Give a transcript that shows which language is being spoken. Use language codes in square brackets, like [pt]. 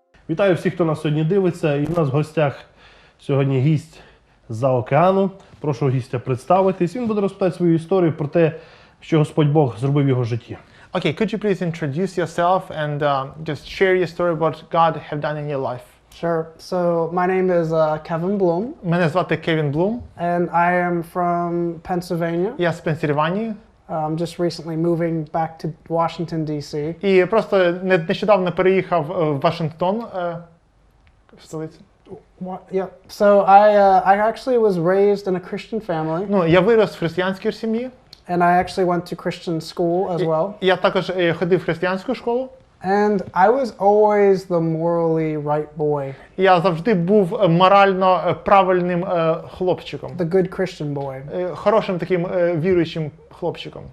[uk] Вітаю всіх, хто нас сьогодні дивиться. І в нас в гостях сьогодні гість з-за океану. Прошу гістя представитись. Він буде розповідати свою історію про те, що Господь Бог зробив в його житті. [en] Okay, could you please introduce yourself and just share your story what God have done in your life? Sure. So my name is Kevin Bloom, [uk] Мене звати Кевін Блум. [en] and I am from Pennsylvania. [uk] Я з Пенсільванії. [en] Just recently moving back to Washington, D.C. [uk] І просто нещодавно переїхав в Вашингтон, в столицю. [en] Yeah. So I actually was raised in a Christian family, [uk] Ну, я вирос в християнській сім'ї. [en] and I actually went to Christian school as well. [uk] Я також ходив в християнську школу. [en] And I was always the morally right boy, [uk] Я завжди був морально правильним хлопчиком. [en] the good Christian boy. [uk] Хорошим таким віруючим хлопчиком.